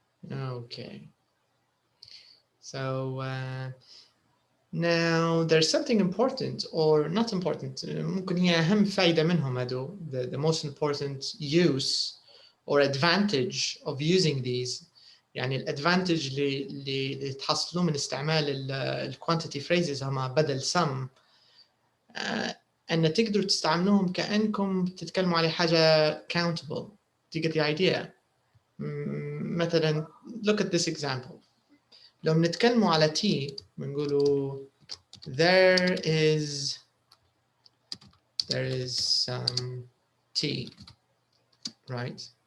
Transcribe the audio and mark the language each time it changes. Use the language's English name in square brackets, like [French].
[English] Okay. So now there's something important or not important. [Arabic] ممكن هي أهم فايدة منهم هادو. [English] The most important use or advantage of using these. [Arabic] يعني الادفانتج اللي تحصلوه من استعمال الكوانتيتي [English] phrases [Arabic] هما بدل [English] some. [Arabic] أن تقدروا تستعملوهم كأنكم تتكلموا على حاجة countable. [English] Do you get the idea? [Arabic] مثلا [English] look at this example. [Arabic] لو بنتكلموا على T بنقولوا [English] there is some T, right?